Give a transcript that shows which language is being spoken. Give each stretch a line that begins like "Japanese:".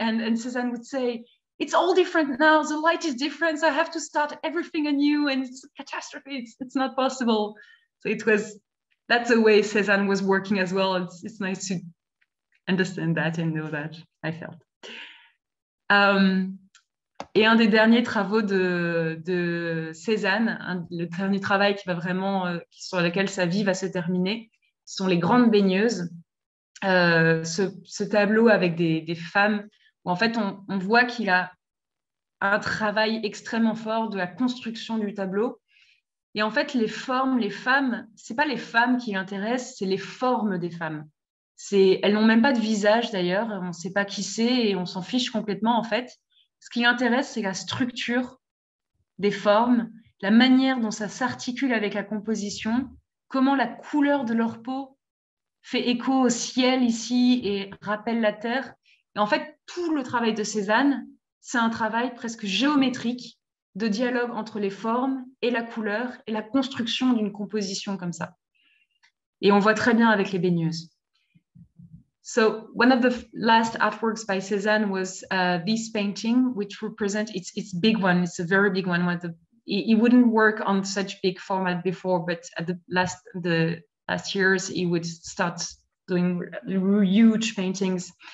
English: And Cézanne would say, it's all different now. The light is different. So I have to start everything anew. And it's a catastrophe. It's not possible. So that's the way Cézanne was working as well. It's nice to understand that and know that, I felt.
French: Et un des derniers travaux de Cézanne, le dernier travail qui va vraiment, sur lequel sa vie va se terminer, sont les grandes baigneuses. Ce tableau avec des femmes, où en fait on voit qu'il a un travail extrêmement fort de la construction du tableau. Et en fait, les formes, les femmes, c'est pas les femmes qui l'intéressent, c'est les formes des femmes. Elles n'ont même pas de visage d'ailleurs, on ne sait pas qui c'est et on s'en fiche complètement en fait. Ce qui l'intéresse, c'est la structure des formes, la manière dont ça s'articule avec la composition, comment la couleur de leur peau fait écho au ciel ici et rappelle la terre. Et en fait, tout le travail de Cézanne, c'est un travail presque géométrique de dialogue entre les formes et la couleur et la construction d'une composition comme ça. Et on voit très bien avec les baigneuses.
English: So one of the last artworks by Cézanne was this painting, which represents, it's big one, it's a very big one. He wouldn't work on such big format before, but at the last years, he would start doing huge paintings.